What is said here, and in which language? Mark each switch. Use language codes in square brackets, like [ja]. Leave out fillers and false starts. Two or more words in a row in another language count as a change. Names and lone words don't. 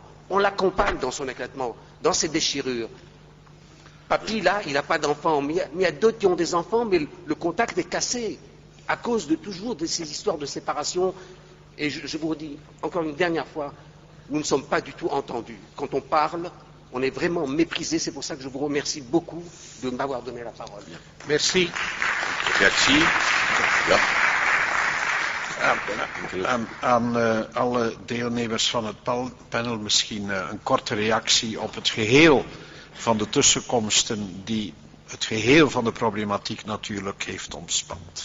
[fr] On l'accompagne dans son éclatement, dans ses déchirures. Papy, là, il n'a pas d'enfant, mais il y a d'autres qui ont des enfants, mais le contact est cassé à cause de toujours de ces histoires de séparation. Et je vous redis encore une dernière fois, nous ne sommes pas du tout entendus. Quand on parle, on est vraiment méprisé. C'est pour ça que je vous remercie beaucoup de m'avoir donné la parole. Merci. Merci. [nl] Ja. Aan alle deelnemers van het panel misschien een korte reactie op het geheel van de tussenkomsten die het geheel van de problematiek natuurlijk heeft omspand.